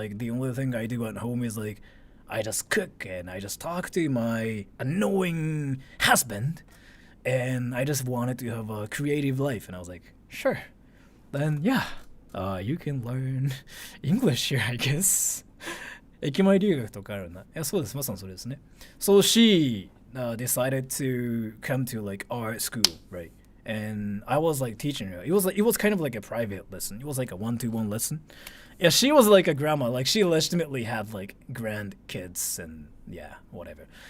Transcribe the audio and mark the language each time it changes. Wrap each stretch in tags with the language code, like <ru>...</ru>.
<en>Like the only thing I do at home is like I just cook and I just talk to my annoying husband, and I just wanted to have a creative life. And I was like, sure, then yeah, you can learn English here, I guess.</en> <ja>駅前留学とかあるんだ。いや、そうです。まさにそれですね。</ja> <en>So she decided to come to like art school, right? And I was like teaching her. It was kind of like a private lesson. It was like a 1-to-1 lesson. Yeah, she was like a grandma. Like she legitimately had like grandkids and yeah, whatever.</en>